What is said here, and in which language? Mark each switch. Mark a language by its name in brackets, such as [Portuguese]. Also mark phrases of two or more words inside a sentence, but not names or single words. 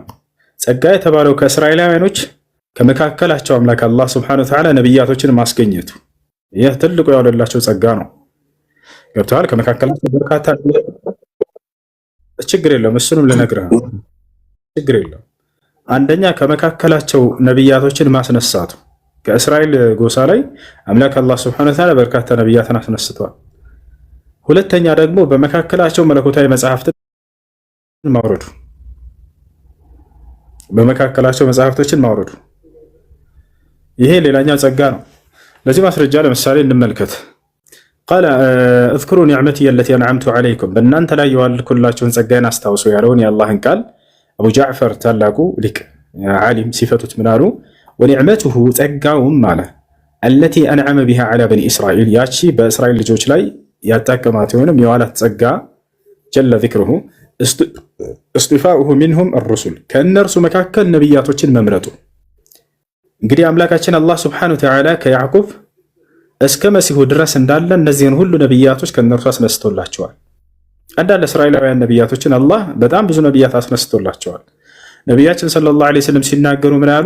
[Amharic] ጸጋ የተባለው ከእስራኤላውያኖች ከመካከላቸው አምላክ አላህ [Arabic] سبحانه وتعالى [Amharic] ነብያቶችን ማስገኘቱ ይህ ትልቁ ያወለላቸው ጸጋ ነው። ገብተዋል። ከመካከላቸው በርካታ ችግር የለውም፣ እሱንም ልነግርህ ነው። ችግር የለውም። አንደኛ ከመካከላቸው ነብያቶችን ማስነሳቱ ከእስራኤል ጎሳ ላይ አምላክ አላህ [Arabic] سبحانه وتعالى [Amharic] በርካታ ነብያትን አስነስተዋል። ሁለተኛ ደግሞ በመካከላቸው መለኮታዊ መጽሐፍትን ማውረዱ በመካከላቸው መጽሐፍቶችን ማውረዱ ይሄ ሌላኛው ጸጋ ነው። ለዚህ ማስረጃ ለምሳሌ እንመልከት። [Arabic] قال اذكروا نعمتي التي انعمت عليكم [Amharic] በእናንተ ላይ የዋልኩላችሁን ጸጋዬን አስታውሱ ያለውን የአላህን ቃል አቡ ጃዕፈር ታላቁ ሊቅ ዓሊም ሲፈቱት ምን አሉ? ወኒዕመቱሁ ጸጋውም አለ [Arabic] التي انعم بها على بني اسرائيل [Amharic] ያቺ በእስራኤል ልጆች ላይ ያጣቀማት የሆነም የዋላት ጸጋ [Arabic] جل ذكره استفاؤه منهم الرسل [Amharic] ከእነርሱ መካከል ነብያቶችን መምረጡ። እንግዲህ አምላካችን አላህ [Arabic] سبحانه وتعالى [Amharic] ከያዕቆብ እስከ መሲሁ ድረስ እንዳለ እነዚህን ሁሉ ነብያቶች ከእነርሱ አስነስቶላቸዋል። አንዳንድ እስራኤላውያን ነቢያቶችን አላህ በጣም ብዙ ነቢያት አስነስቶላቸዋል። ነቢያችን [Arabic] صلى الله عليه وسلم [Amharic] ሲናገሩ ምን አሉ?